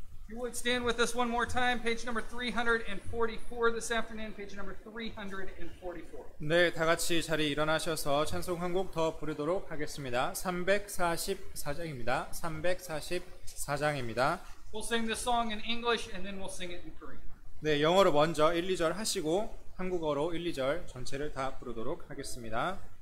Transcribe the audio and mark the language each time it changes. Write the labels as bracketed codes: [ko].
[en] You would stand with us one more time, page number 344 this afternoon, page number 344. [ko] 네, 다 같이 자리에 일어나셔서 찬송 한 곡 더 부르도록 하겠습니다. 344장입니다. 344장입니다. [en] We'll sing this song in English and then we'll sing it in Korean. [ko] 네, 영어로 먼저 1, 2절 하시고 한국어로 1, 2절 전체를 다 부르도록 하겠습니다.